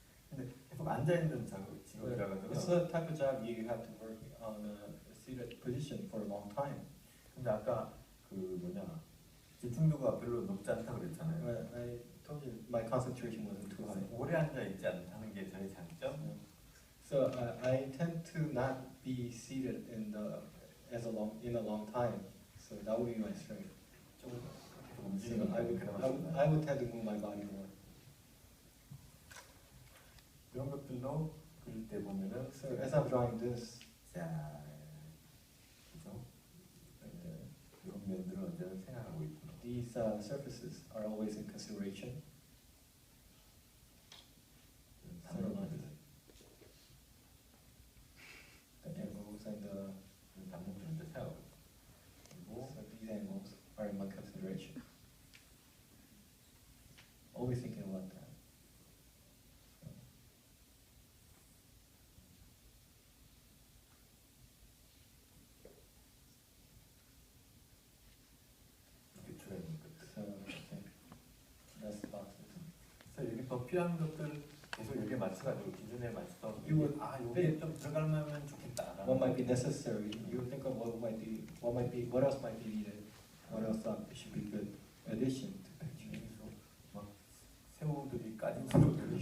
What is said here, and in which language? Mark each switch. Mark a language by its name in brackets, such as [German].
[Korean] 근데 계속 앉아 있는 직업 졸라가지고. [English] It's a type of job you have to work on a seated position for a long time. [Korean] 근데 아까 그 뭐냐 집중도가 별로 높지 않다고 그랬잖아요. [English] I told you my concentration wasn't too high. [Korean] 오래 앉아 있지 않다는 게 저의 장점. [English] So I tend to not be seated in a long time. So that would be my strength. [Korean] 좀 [English] So [Korean] 움직이는 [English] I would tend to move my body more. [Korean] 이런 것들도 그릴 때 보면은 [English] So as I'm drawing this, [Korean] 자, 그죠? 이런 면들을 언제나 생각하고 있구나. [English] these surfaces are always in consideration. [Korean] 단면들, [English] The angles and the [Korean] 단면들 언제 생각하고 있고. 그리고 [English] so these angles are in my consideration. Always thinking about that. [Korean] 이렇게 들어있는 것들. [English] So okay. That's the boxes. [Korean] 그래서 여기 더 필요한 것들 계속 여기에 맞춰가지고 기준에 맞춰서 [English] You would [Korean] 여기 좀 들어가면 좋겠다. [English] What might be necessary? You would think of what else might be needed, what else should be good addition to picture. [Korean] 여기서 막 새우들이 까진 새우들이